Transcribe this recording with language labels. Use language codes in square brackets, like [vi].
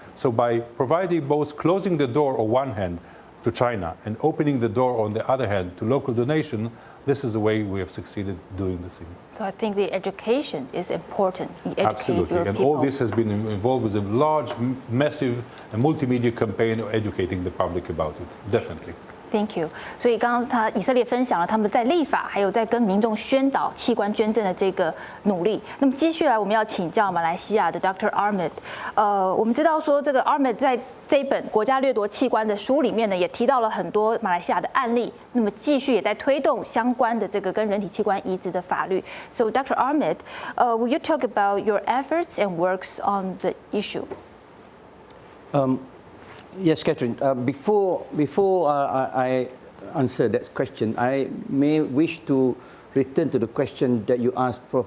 [en] So by providing both closing the door on one hand to China and opening the door on the other hand to local donation, this is the way we have succeeded doing the thing. So I think the education is important. Absolutely, and all this has been involved with a large, massive multimedia campaign educating the public about it, definitely. Thank you. [zh] 所以刚刚以色列分享了他们在立法，还有在跟民众宣导器官捐赠的这个努力。那么接下来我们要请教马来西亚的 Dr. Ahmad。我们知道说这个 Ahmad 在这一本《国家掠夺器官》的书里面呢，也提到了很多马来西亚的案例。那么继续也在推动相关的这个跟人体器官移植的法律。 [en] So Dr. Ahmad, will you talk about your efforts and works on the issue? Yes, Catherine. Before I answer that question, I may wish to return to the question that you asked Prof.